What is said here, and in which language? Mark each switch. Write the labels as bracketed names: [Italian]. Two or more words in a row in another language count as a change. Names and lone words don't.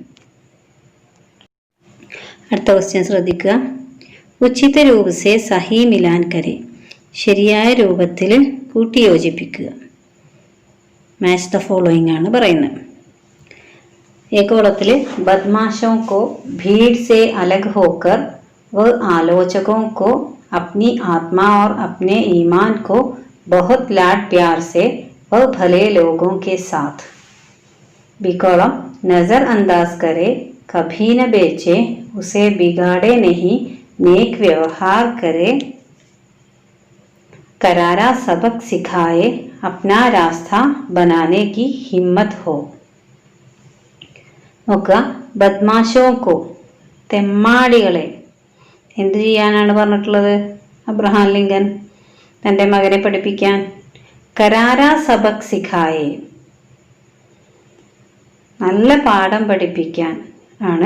[Malayalam] അടുത്ത ക്വസ്റ്റ്യൻ ശ്രദ്ധിക്കുക. [Hindi] उचित रूपसे सही मिलान करे, [Malayalam] ശരിയായ രൂപത്തിൽ കൂട്ടിയോജിപ്പിക്കുക. [English] match the following [Malayalam] ആണ് പറയുന്നത്. [Hindi] ഏകോളത്തിൽ ബദ്മാശോं को भीड़ से अलग होकर व आलोचकों को अपनी आत्मा और अपने ईमान को बहुत लाड प्यार से व भले लोगों के साथ बिकौलम नज़रअंदाज करे, कभी न बेचे, उसे बिगाड़े नहीं, नेक व्यवहार करे, करारा सबक सिखाए, अपना रास्ता बनाने की हिम्मत हो. [Malayalam] നോക്കുക. ബദ്മാശോക്കോ, തെമ്മാടികളെ എന്ത് ചെയ്യാനാണ് പറഞ്ഞിട്ടുള്ളത് അബ്രഹാം ലിങ്കൻ തൻ്റെ മകനെ പഠിപ്പിക്കാൻ? [Hindi] करारा सबक सिखाए, [Malayalam] നല്ല പാഠം പഠിപ്പിക്കാൻ ആണ്.